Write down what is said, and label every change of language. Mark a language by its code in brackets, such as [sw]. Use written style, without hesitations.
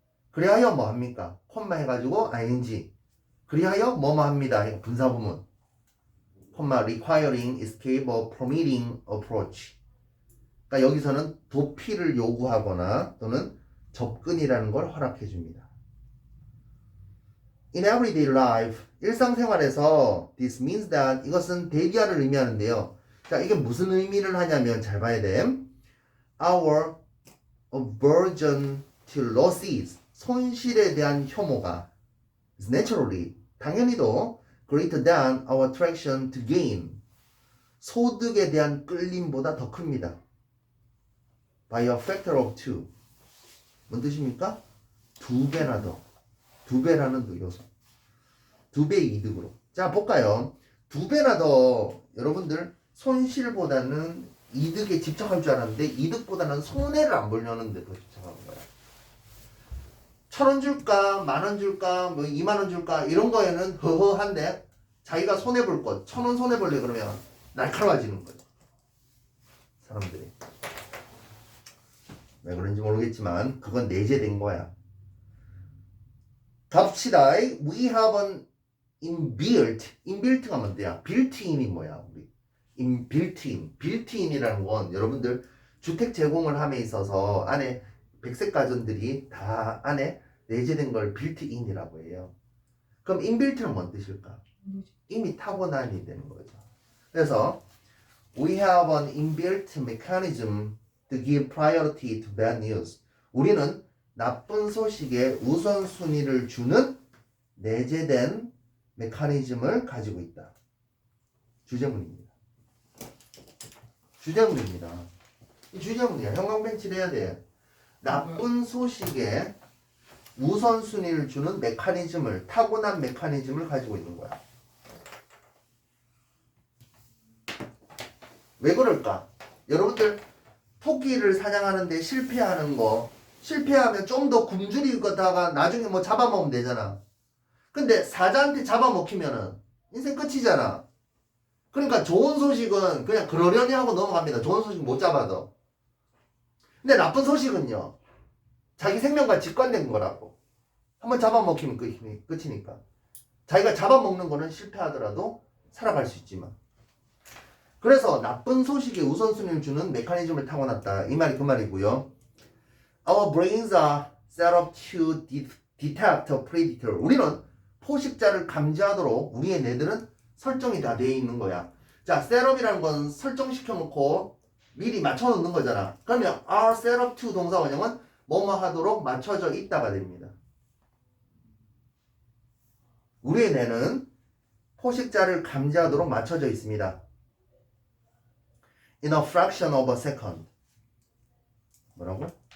[ko] 그리하여 뭐 합니까? 콤마 해가지고 ing 그리하여 뭐뭐 합니다. 분사부문 콤마 [en] requiring escape or permitting approach [ko] 그러니까 여기서는 도피를 요구하거나 또는 접근이라는 걸 허락해 줍니다. [en] In everyday life [ko] 일상생활에서 [en] this means that [ko] 이것은 대기하를 의미하는데요. 자, 이게 무슨 의미를 하냐면 잘 봐야 돼. [en] Our aversion to losses [ko] 손실에 대한 혐오가 [en] is naturally [ko] 당연히도 [en] greater than our attraction to gain [ko] 소득에 대한 끌림보다 더 큽니다. [en] By a factor of 2 [ko] 뭔 뜻입니까? 2배나 더 2배라는 요소 2배 이득으로 자 볼까요? 2배나 더 여러분들 손실보다는 이득에 집착할 줄 알았는데 이득보다는 손해를 안 보려는 데 더 집착하는 거야. 1,000원 줄까? 10,000원 줄까? 뭐 20,000원 줄까? 이런 거에는 허허한데 자기가 손해볼 것 1,000원 손해볼래 그러면 날카로워지는 거예요. 사람들이 왜 그런지 모르겠지만 그건 내재된 거야. 갑시다. [en] We have an inbuilt가 [ko] 뭔데야? built-in이 뭐야? 우리 built-in이라는 건 여러분들 주택 제공을 함에 있어서 안에 백색 가전들이 다 안에 내재된 걸 built-in이라고 해요. 그럼 inbuilt는 뭔 뜻일까? 이미 타고난이 되는 거죠. 그래서 [en] we have an inbuilt mechanism to give priority to bad news. [ko] 우리는 나쁜 소식에 우선순위를 주는 내재된 메커니즘을 가지고 있다. 주제문입니다. 주제문입니다. 이 주제문이야. 형광펜칠 해야 돼. 나쁜 소식에 우선순위를 주는 메커니즘을 타고난 메커니즘을 가지고 있는 거야. 왜 그럴까? 여러분들 토끼를 사냥하는데 실패하는 거 실패하면 좀 더 굶주리다가 나중에 뭐 잡아먹으면 되잖아. 근데 사자한테 잡아먹히면은 인생 끝이잖아. 그러니까 좋은 소식은 그냥 그러려니 하고 넘어갑니다. 좋은 소식 못 잡아도. 근데 나쁜 소식은요. 자기 생명과 직관된 거라고. 한번 잡아먹히면 끝이니까. 자기가 잡아먹는 거는 실패하더라도 살아갈 수 있지만. 그래서 나쁜 소식에 우선순위를 주는 메커니즘을 타고났다. 이 말이 그 말이고요. [en] Our brains are set up to detect a predator. [ko] 우리는 포식자를 감지하도록 우리의 뇌들은 설정이 다 되어 있는 거야. 자, 셋업이라는 건 설정시켜 놓고 미리 맞춰 놓는 거잖아. 그러면 [en] are set up to [ko] 동사 원형은 뭐뭐 하도록 맞춰져 있다가 됩니다. 우리의 뇌는 포식자를 감지하도록 맞춰져 있습니다. [en] In a fraction of a second. [ko] 뭐라고?